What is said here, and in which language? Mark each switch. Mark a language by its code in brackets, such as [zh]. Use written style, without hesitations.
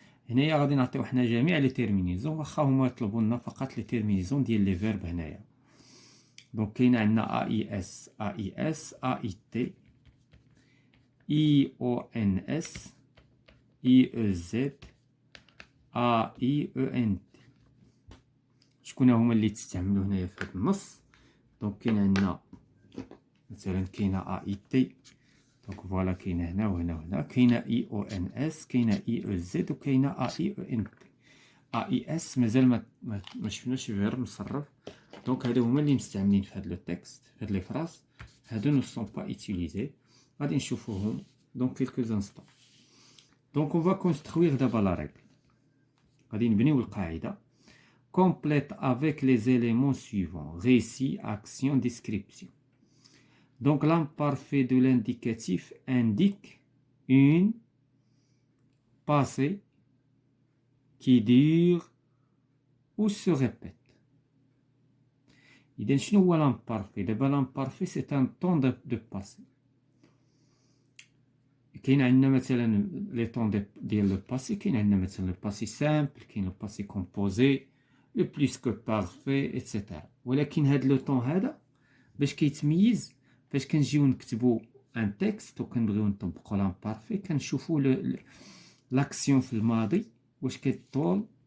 [ar] هنايا غادي نعطيو حنا جميع لي تيرمينيزون، واخا هما يطلبوا لنا فقط لي تيرمينيزون ديال لي فيرب هنايا. دونك كاين عندنا AIS AIT IONS IEZ AIENT. شكون هما اللي تستعملوا هنايا في هذا النص؟ دونك كاين عندنا مثلا كاينه AIT، دونك فوالا كاينه هنا وهنا وهنا، كاينه IONS، كاينه IEZ، وكاينه AIENT. AIS مازال ما شفناش فيرب مصرف، دونك هادو هما اللي مستعملين في هاد لو تكست، في هاد لي فراس. هادو نو سون با [fr] utiliser. [ar] غادي نشوفوهم [fr] dans quelques instants. Donc on va construire d'abord la règle. [ar] غادي نبنيو القاعدة. [fr] Complète avec les éléments suivants: récit, action, description. Donc l'imparfait de l'indicatif indique une passé qui dure ou se répète. [ar] إذا شنو هو [fr] l'imparfait؟ [ar] دابا [fr] l'imparfait c'est un temps de passé. [ar] كاين عندنا مثلا لي طون ديال لو باسي، كاين عندنا مثلا لو باسي سامبل، كاين لو باسي كومبوزي، لو بليس كو بارفي ايتترا. ولكن هاد لو طون هذا باش كيتميز فاش كنجيو نكتبو ان تكست وكنبغيو نطبقو لامبارفي، كنشوفو لاكسيون في الماضي واش كتطول